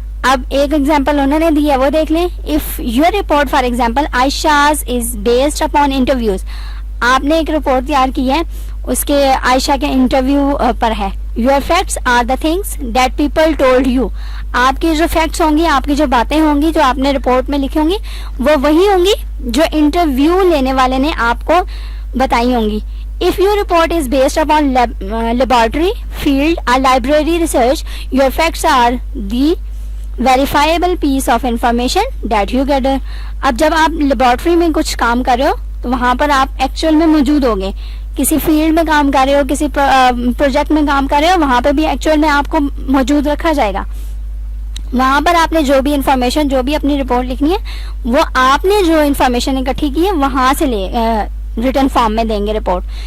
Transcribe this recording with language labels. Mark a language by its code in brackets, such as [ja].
[ur] اب ایک ایگزامپل انہوں نے دی ہے وہ دیکھ لیں. [en] if your report for example Ayesha's is based upon interviews, [ur] آپ نے ایک رپورٹ تیار کی ہے اس کے عائشہ کے انٹرویو پر ہے. [en] your facts are the things that people told you, [ur] آپ کی جو فیکٹس ہوں گی, آپ کی جو باتیں ہوں گی جو آپ نے رپورٹ میں لکھی ہوں گی, وہ وہی ہوں گی جو انٹرویو لینے والے نے آپ کو بتائی ہوں گی. [en] If your report is based upon laboratory, field or library research, your facts are the verifiable piece of information that you gather. [ur] اب جب آپ لیبارٹری میں کچھ کام کر رہے ہو تو وہاں پر آپ ایکچوئل میں موجود ہوگے, کسی فیلڈ میں کام کر رہے ہو, کسی پروجیکٹ میں کام کر رہے ہو, وہاں پہ بھی ایکچوئل میں آپ کو موجود رکھا جائے گا. وہاں پر آپ نے جو بھی انفارمیشن, جو بھی اپنی رپورٹ لکھنی ہے, وہ آپ نے جو انفارمیشن اکٹھی کی ہے وہاں سے ریٹن فارم میں دیں گے رپورٹ.